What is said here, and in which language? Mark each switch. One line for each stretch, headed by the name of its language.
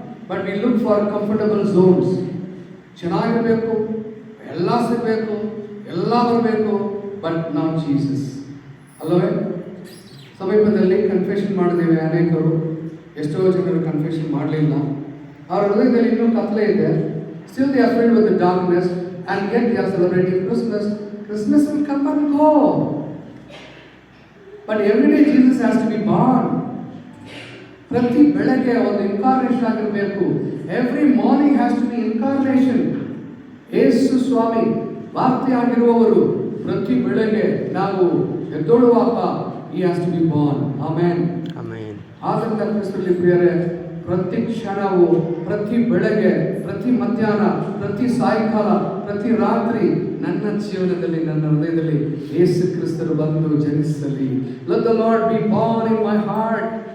English: But we look for comfortable zones.
Kannada: ಚೆನ್ನಾಗಿರಬೇಕು, ಎಲ್ಲ ಸಿಗಬೇಕು, ಎಲ್ಲ ಬರಬೇಕು. ಬಟ್ ನಾವು ಜೀಸಸ್ ಅಲ್ಲವೇ? ಸಮೀಪದಲ್ಲಿ ಕನ್ಫೆಷನ್ ಮಾಡಿದ್ದೇವೆ ಅನೇಕರು. ಎಷ್ಟೋ ಜನರು ಕನ್ಫೆಷನ್ ಮಾಡಲಿಲ್ಲ. ಅವರ ಹೃದಯದಲ್ಲಿ ಇನ್ನೂ ಕತ್ತಲೆ ಇದೆ.
English: Still they are filled with the darkness and yet they are celebrating Christmas. Christmas will come and go. But every day Jesus has to be born.
Kannada: ಪ್ರತಿ ಬೆಳಗ್ಗೆ ಒಂದು ಇನ್ಕಾರ್ನೇಷನ್ ಆಗಿರಬೇಕು.
English: Every morning has to be incarnation.
Kannada: ಯೇಸು ಸ್ವಾಮಿ ವಾರ್ತೆ ಆಗಿರುವವರು ಪ್ರತಿ ಬೆಳಗ್ಗೆ ನಾವು ಎದ್ದೊಳುವಾಗ
English: he has to be born.
Kannada: Amen. Amen. ಆದ್ದರಿಂದ ಕ್ರಿಸ್ತರಲ್ಲಿ ಪ್ರಿಯರೇ, ಪ್ರತಿ ಕ್ಷಣವು, ಪ್ರತಿ ಬೆಳಗ್ಗೆ, ಪ್ರತಿ ಮಧ್ಯಾಹ್ನ, ಪ್ರತಿ ಸಾಯಂಕಾಲ, ಪ್ರತಿ ರಾತ್ರಿ ನನ್ನ ಜೀವನದಲ್ಲಿ, ನನ್ನ ಹೃದಯದಲ್ಲಿ ಯೇಸು ಕ್ರಿಸ್ತರು ಬಂದು ಜನಿಸಲಿ.
English: Let the Lord be born in my heart.